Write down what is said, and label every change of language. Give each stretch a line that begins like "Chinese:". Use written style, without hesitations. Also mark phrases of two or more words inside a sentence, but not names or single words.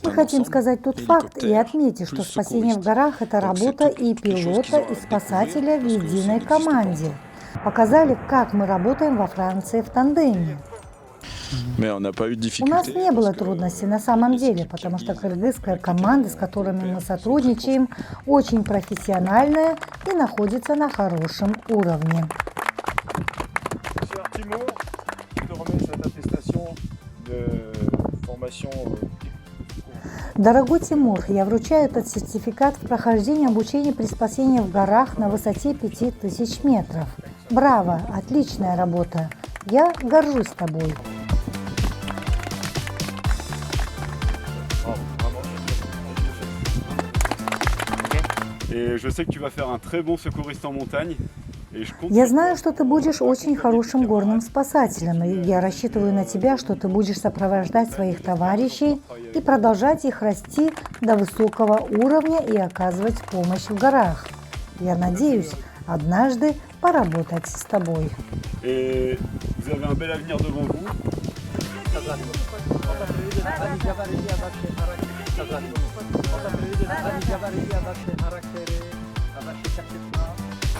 Russian: Мы
French: un
Russian: хотим
French: ensemble.
Russian: сказать тот факт и
French: Hélicoptère
Russian: отметить, что
French: plus
Russian: спасение в
French: secouriste.
Russian: горах – это
French: Donc,
Russian: работа
French: c'est
Russian: и
French: toutes les choses
Russian: пилота,
French: qu'ils ont
Russian: и
French: à
Russian: спасателя в
French: découvrir, parce que ça
Russian: единой
French: n'existe pas
Russian: команде. Показали, как мы работаем во Франции в тандеме.
French: Mais on n'a pas eu de
Russian: У нас
French: difficulté.
Russian: не было
French: parce que
Russian: трудностей на самом деле, потому что кыргызская команда, с которыми мы сотрудничаем, очень профессиональная и находится на хорошем уровне.
French: Cher Timur, je te remets cette attestation de formation.
Russian: Дорогой Тимур, я вручаю этот сертификат в прохождении обучения при спасении в горах на высоте 5000 метров. Браво! Отличная работа! Я горжусь тобой.
French: Et je sais que tu vas faire un très bon secouriste en montagne. Et je compte
Russian: Я
French: sur
Russian: знаю,
French: toi
Russian: что ты будешь очень хорошим горным спасателем, и я рассчитываю на тебя, что ты будешь сопровождать своих товарищей и продолжать их расти до высокого уровня и оказывать помощь в горах. Я надеюсь однажды поработать с тобой.
French: Et vous avez un bel avenir devant vous.
Turkish: Kazanıyor.